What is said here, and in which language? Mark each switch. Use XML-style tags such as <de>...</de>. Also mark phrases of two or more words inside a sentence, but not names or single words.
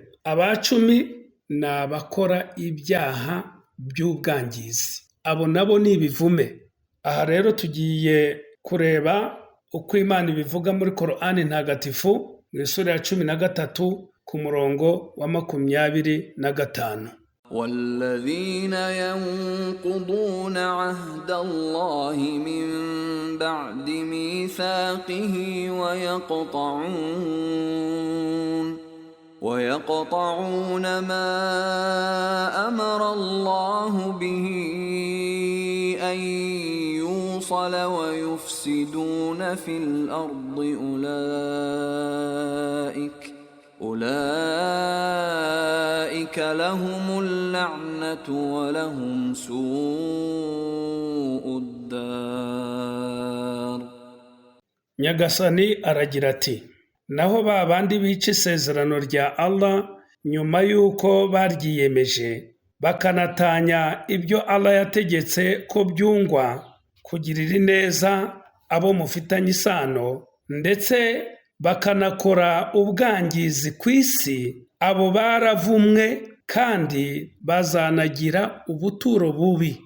<rw>Aba 10 ni abakora ibyaha by'ubwangizi, abo nabo ni ibivume. Aha rero tugiye kureba uko Imana ibivuga muri Korani ntagatifu mu isura ya 13 ku murongo wa 25.</rw> <ar>والذين ينقضون عهد الله من بعد ميثاقه ويقطعون ما أمر الله به أن يوصل ويفسدون في الأرض أولئك لهم اللعنة ولهم سوء الدار.</ar> <rw>Nyagasani aragira ati, naho ba bandi bica isezerano rya Allah nyuma y'uko baryiyemeje bakanatanya ibyo Allah yategetse ko byungwa, kugirira ineza abo mufitanye isano, ndetse bakanakora ubwangizi ku isi, abo baravumwe kandi bazanagira ubuturo bubi.</rw>